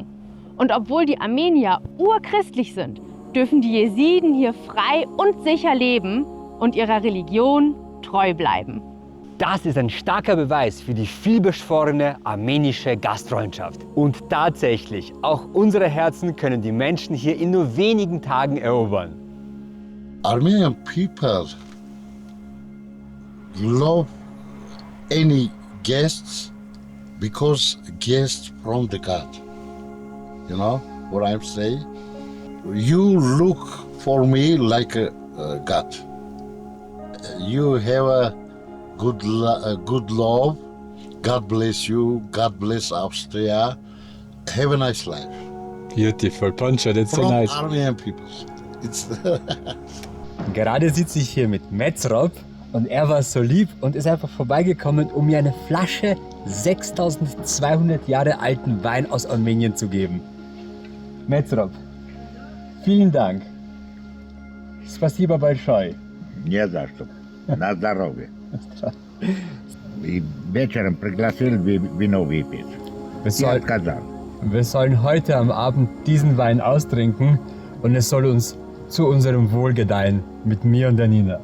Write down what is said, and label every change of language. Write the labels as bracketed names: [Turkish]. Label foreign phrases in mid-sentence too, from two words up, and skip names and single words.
[German] Und obwohl die Armenier urchristlich sind, dürfen die Jesiden hier frei und sicher leben und ihrer Religion treu bleiben. Das ist ein starker Beweis für die vielbeschworene armenische Gastfreundschaft. Und tatsächlich, auch unsere Herzen können die Menschen hier in nur wenigen Tagen erobern. [English] Armenian people love any guests because guests from the God. You know what I'm saying? You look for me like a God. you have a good love. God bless you. God bless Austria. Have a nice life. Beautiful, Poncho, that's so From nice. Armenian people. It's [German] Gerade sitze ich hier mit Metzrob und er war so lieb und ist einfach vorbeigekommen, um mir eine Flasche 6200 Jahre alten Wein aus Armenien zu geben. Metzrob, vielen Dank. [Russian] Спасибо большое. Не за что. На здоровье. И вечером пригласил вино выпить. Я отказал. [German] Wir sollen heute am Abend diesen Wein austrinken und es soll uns zu unserem Wohl gedeihen mit mir und der Nina.